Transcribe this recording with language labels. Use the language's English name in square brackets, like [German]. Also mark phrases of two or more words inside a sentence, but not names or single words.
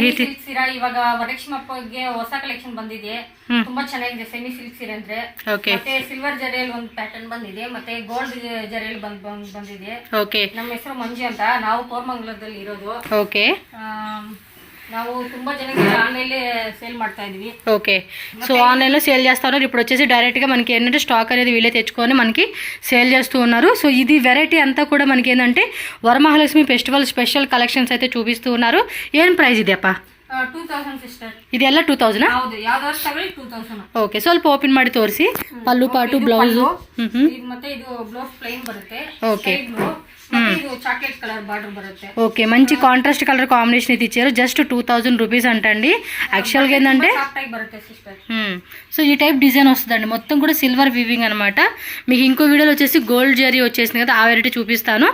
[Kannada] ಸೀರಾ ಇವಾಗ ವರಲಕ್ಷ್ಮಿ ಹಬ್ಬಕ್ಕೆ ಹೊಸ ಕಲೆಕ್ಷನ್ ಬಂದಿದೆ. ತುಂಬಾ ಚೆನ್ನಾಗಿದೆ. [English] semi silk [Kannada] ಸೀರೆ ಅಂದ್ರೆ ಮತ್ತೆ ಸಿಲ್ವರ್ ಜರಿಯಲ್ಲಿ ಒಂದು ಪ್ಯಾಟರ್ನ್ ಬಂದಿದೆ, ಮತ್ತೆ ಗೋಲ್ಡ್ ಜರಿಯಲ್ಲಿ ಬಂದಿದೆ. ನಮ್ಮ ಹೆಸರು ಮಂಜು ಅಂತ, ನಾವು ಕೋರಮಂಗಲದಲ್ಲಿ ಇರೋದು. ಓಕೆ, ನಾವು ತುಂಬಾ ಜನಕ್ಕೆ [English] online sale [Kannada] ಮಾಡ್ತಾ ಇದೀವಿ. [Telugu] ఓకే, సో ఆన్లైన్ లో సేల్ చేస్తా ఉన్నారు. ఇప్పుడు వచ్చేసి డైరెక్ట్ గా మనకి ఏంటంటే స్టాక్ అనేది వీళ్ళే తెచ్చుకొని మనకి సేల్ చేస్తూ ఉన్నారు. సో ఇది వెరైటీ అంతా కూడా మనకి ఏంటంటే వరమహాలక్ష్మి [English] festival special collections [Telugu] అయితే చూపిస్తూ ఉన్నారు. [Kannada] ఏం ప్రైస్ ಇದೆ ಅಪ್ಪ? 2000 ಸಿಸ್ಟರ್. ಇದೆಲ್ಲ 2000? ಹೌದು, ಯಾವ್ದಾದ್ರು ತಗೊಳ್ಳಿ 2000. ಓಕೆ, ಸ್ವಲ್ಪ ಓಪನ್ ಮಾಡಿ ತೋರಿಸಿ. ಪಲ್ಲು ಪಾಟು ಬ್ಲೌಸ್ ಮತ್ತೆ ಇದು [English] blouse plain [Kannada] ಬರುತ್ತೆ. ಓಕೆ, [English] chocolate colour border [Kannada] బರುತ್ತೆ. [Telugu] ఓకే, మంచి [English] contrast colour combination [Telugu] అయితే ఇచ్చారు. జస్ట్ 2000 రూపీస్ అంటండి. యాక్చువల్గా ఏంటంటే సో ఈ [English] type design [Telugu] వస్తుందండి. మొత్తం కూడా [English] silver weaving [Telugu] అనమాట. మీకు ఇంకో వీడియోలో వచ్చేసి గోల్డ్ జరీ వచ్చేసింది కదా, ఆ వెరైటీ చూపిస్తాను.